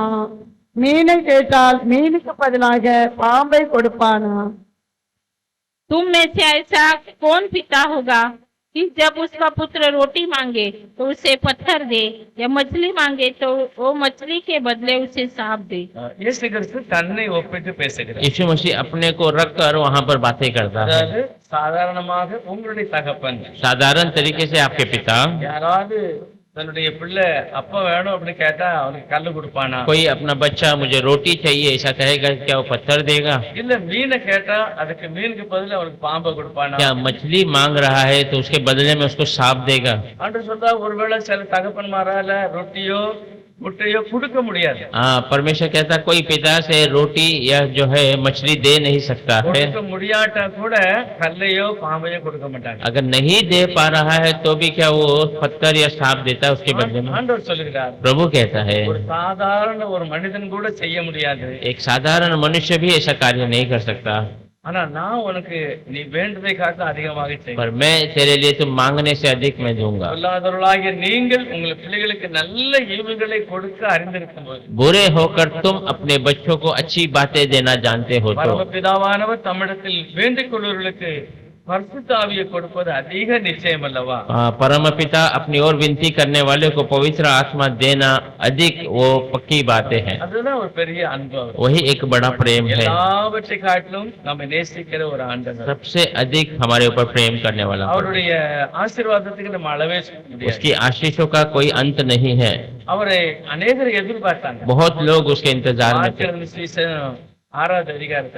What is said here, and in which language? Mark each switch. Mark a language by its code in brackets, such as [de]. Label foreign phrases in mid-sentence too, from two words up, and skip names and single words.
[ta] மீனை கேட்டால் மீனுக்கு பதிலாக பாம்பை கொடுப்பானா? [hi] तुम में से ऐसा कौन पिता होगा कि जब उसका पुत्र रोटी मांगे तो उसे पत्थर दे, या मछली मांगे तो वो मछली के बदले उसे सांप दे? [ta] இயேசு கிறிஸ்து தன்னை ஒப்பிட்டு பேசுகிறார். [hi] यीशु मसीह अपने को रख कर वहाँ पर बातें करता है। [ta] அதாவது சாதாரணமாக உங்களுடைய தகப்பன், [hi] साधारण तरीके से आपके पिता, [ta] யாராவது தன்னுடைய பிள்ளை அப்பா வேணும் அப்படின்னு கேட்டா அவனுக்கு கல்லு கொடுப்பானா? [hi] कोई अपना बच्चा मुझे रोटी चाहिए ऐसा कहेगा, क्या वो पत्थर देगा? [ta] இல்ல மீனை கேட்டா அதுக்கு மீனுக்கு பதில் அவனுக்கு பாம்பை கொடுப்பானா? [hi] क्या मछली मांग रहा है तो उसके बदले में उसको सांप देगा? [ta] ஆண்டு சொல்றா ஒருவேளை சில தகப்பன்மாரால ரொட்டியோ முட்டையோ கொடுக்க முடியாது. [hi] हाँ, परमेश्वर कहता कोई पिता से रोटी या जो है मछली दे नहीं सकता है। [ta] கொடுக்க முடியாட்டா கூட கல்லையோ பாம்பையோ கொடுக்க மாட்டாங்க. [hi] अगर नहीं दे पा रहा है तो भी क्या वो पत्थर या सांप देता है उसके बदले में? [ta] ஆண்டவர் சொல்லுகிறார், [hi] प्रभु कहता है [ta] ஒரு சாதாரண ஒரு மனிதன் கூட செய்ய முடியாது. [hi] एक साधारण मनुष्य भी ऐसा कार्य नहीं कर सकता, [ta] ஆனா நான் உனக்கு நீ வேண்டுதை காக்க அதிகமாக செய்வேன். [hi] पर मैं तेरे लिए तुम मांगने से अधिक मैं दूंगा। [ta] சொல்லாதவர்களாகிய நீங்கள் உங்கள் பிள்ளைகளுக்கு நல்ல ஈவுகளை கொடுக்க அறிந்திருக்கும் போது [hi] बुरे होकर तुम अपने बच्चों को अच्छी बातें देना जानते हो तो [ta] பரமபிதாவானவர் தம்மிடத்தில் வேண்டிக் கொள்வர்களுக்கு பரிசுத்த ஆவியை கொடுப்பது அதிக நிச்சயம் அல்லவா? [hi] परम पिता अपनी ओर विनती करने वाले को पवित्र आत्मा देना अधिक वो पक्की बातें हैं, [ta] அதுதான் ஒரு பெரிய அன்பு அவர். [hi] वही एक बड़ा प्रेम है। [ta] எல்லாவற்றை காட்டிலும் நம்ம நேசிக்கிற ஒரு ஆண்டவர். [hi] सबसे अधिक हमारे ऊपर प्रेम करने वाला है। [ta] அவருடைய ஆசீர்வாதத்துக்கு நம்ம அளவே சொல்ல முடியாது. [hi] उसकी आशीषों का कोई अंत नहीं है। [ta] அவரை अनेகர் எதிர்பார்த்தாங்க. [hi] बहुत लोग उसके इंतजार में थे। [ta] மார்க் சுவிசேஷம் 6வது அதிகாரத்துல